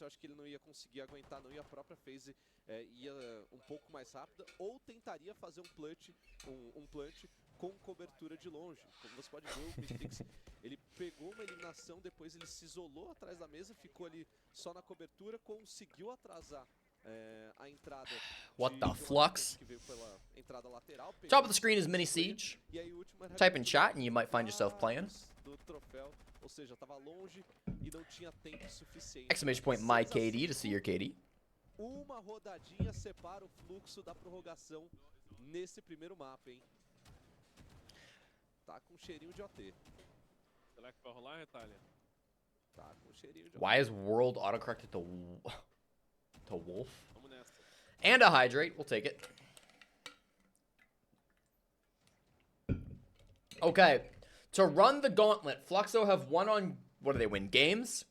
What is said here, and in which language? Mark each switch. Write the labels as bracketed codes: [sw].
[pt] Eu acho que ele não ia conseguir aguentar, não, e a própria phase ia um pouco mais rápida, ou tentaria fazer um plant com cobertura de longe. Como você pode ver, o Mitrix, ele pegou uma eliminação, depois ele se isolou atrás da mesa, ficou ali só na cobertura, conseguiu atrasar a entrada. [en] What the flux? [pt] Que veio pela entrada lateral, [en] Top of the screen is Mini Siege. [pt] e aí, o último era [en] Type in chat and you might find yourself playing. [pt] do troféu, ou seja, tava longe e não tinha tempo suficiente. [en] Exclamation point my KD to see your KD. [pt] Uma rodadinha separa o Fluxo da prorrogação nesse primeiro mapa, hein? Tá com cheirinho de OT. Será que vai rolar, Retalha? Tá com cheirinho de [en] Why is world autocorrected to Wolf? [pt] Vamos nessa. [en] And a hydrate, we'll take it. Okay, to run the gauntlet, Fluxo have won on, what do they win, games?